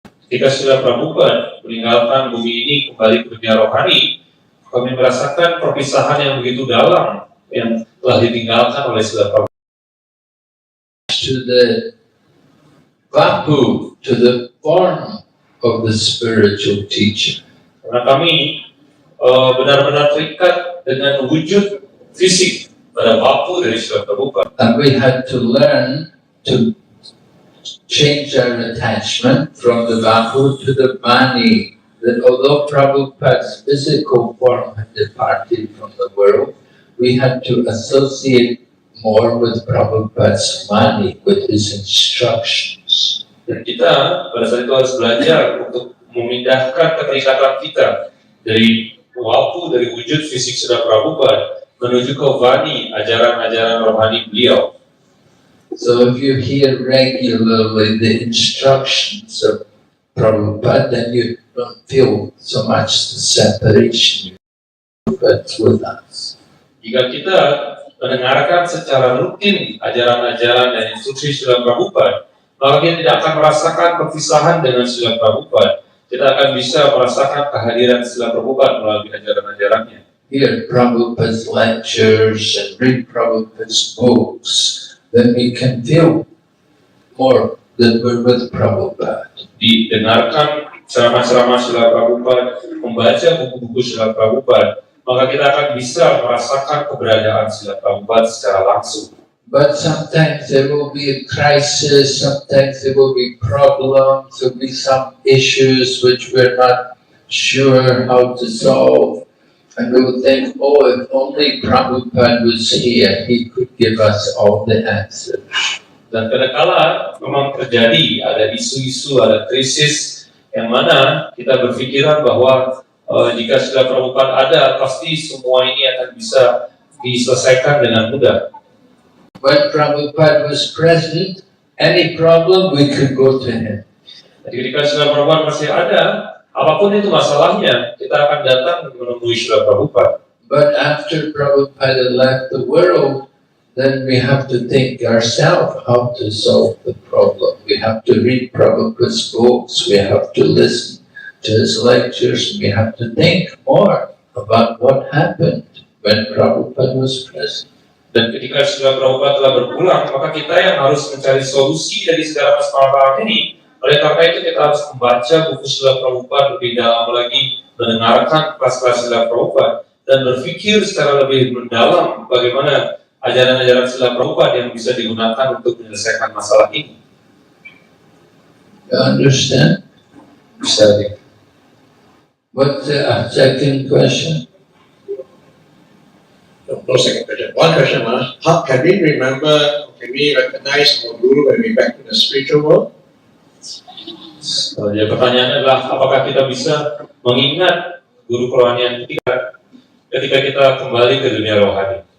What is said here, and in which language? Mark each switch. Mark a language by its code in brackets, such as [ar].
[id] Ketika Srila Prabhupada meninggalkan bumi ini kembali ke dunia rohani, kami merasakan perpisahan yang begitu dalam yang telah ditinggalkan oleh Srila Prabhupada. [en] To the vapu, to the form of the spiritual teacher. [id] Karena kami benar-benar terikat dengan wujud fisik pada vapu dari Srila Prabhupada. [en] And we had to learn to change our attachment from the vapu to the vani. That although Prabhupada's physical form had departed from the world, we had to associate more with Prabhupada's vani, with his instructions. [id] Dan kita pada saat itu harus belajar untuk memindahkan keterikatan kita dari vapu, dari wujud fisik Srila Prabhupada menuju ke vani, ajaran-ajaran rohani beliau. [en] So if you hear regularly the instructions of Prabhupada, then you don't feel so much the separation with us. [id] Jika kita mendengarkan secara rutin ajaran-ajaran dan instruksi Srila Prabhupada, maka kita tidak akan merasakan perpisahan dengan Srila Prabhupada. Kita akan bisa merasakan kehadiran Srila Prabhupada melalui ajaran-ajarannya. [en] Hear Prabhupada's lectures and read Prabhupada's books, then we can feel more that we're with Prabhupada. [id] Didengarkan ceramah-ceramah Srila Prabhupada, membaca buku-buku Srila Prabhupada, maka kita akan bisa merasakan keberadaan Srila Prabhupada secara langsung. [en] But sometimes there will be a crisis, sometimes there will be problems, there will be some issues which we're not sure how to solve. And we will think, oh, if only Prabhupada was here, he could give us all the answers. [id] Dan kadang-kala memang terjadi, ada isu-isu, ada krisis yang mana kita berpikiran bahwa jika Srila Prabhupada ada, pasti semua ini akan bisa diselesaikan dengan mudah. [en] When Prabhupada was present, any problem we could go to him. [id] Jadi ketika Srila Prabhupada masih ada, apapun itu masalahnya, kita akan datang menemui Srila Prabhupada. [en] But after Prabhupada left the world, then we have to think ourselves how to solve the problem. We have to read Prabhupada's books, we have to listen to his lectures, we have to think more about what happened when Prabhupada was present. [id] Dan ketika Srila Prabhupada telah berpulang, maka kita yang harus mencari solusi dari segala permasalahan ini. Oleh karena itu kita harus membaca buku Srila Prabhupada lebih dalam lagi, mendengarkan kelas-kelas Srila Prabhupada, dan berpikir secara lebih mendalam bagaimana ajaran-ajaran Srila Prabhupada yang bisa digunakan untuk menyelesaikan masalah ini. [en] You understand? [id] Bisa. [en] What's the second question? No second question. One question was, how can we remember, can we recognize our guru when we back to the spiritual world? [id] Jadi pertanyaannya adalah, apakah kita bisa mengingat guru kerohanian kita ketika kita kembali ke dunia rohani?